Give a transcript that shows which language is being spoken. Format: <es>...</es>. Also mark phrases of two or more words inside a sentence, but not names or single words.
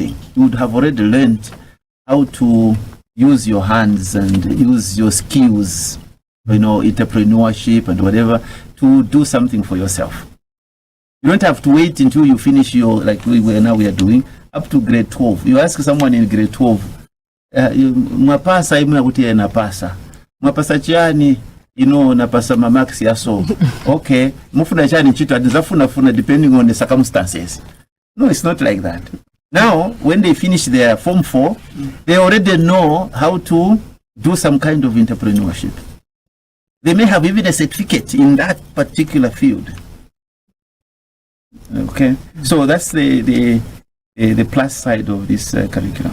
<en>You would have already learned how to use your hands and use your skills, entrepreneurship and whatever, to do something for yourself. You don't have to wait until you finish your, like we are doing, up to grade 12. You ask someone in grade 12,</en> <ny>mwapasa imu ya kutia napasa. Mwapasa chiani, napasa mamaksi yaso.</ny> <en>Okay,</en> <ny>mufuna chiani chito, adizafuna</ny> <en>depending on the circumstances. No, it's not like that. Now, when they finish their Form 4, they already know how to do some kind of entrepreneurship. They may have even a certificate in that particular field. Okay, so that's the plus side of this curriculum.</en>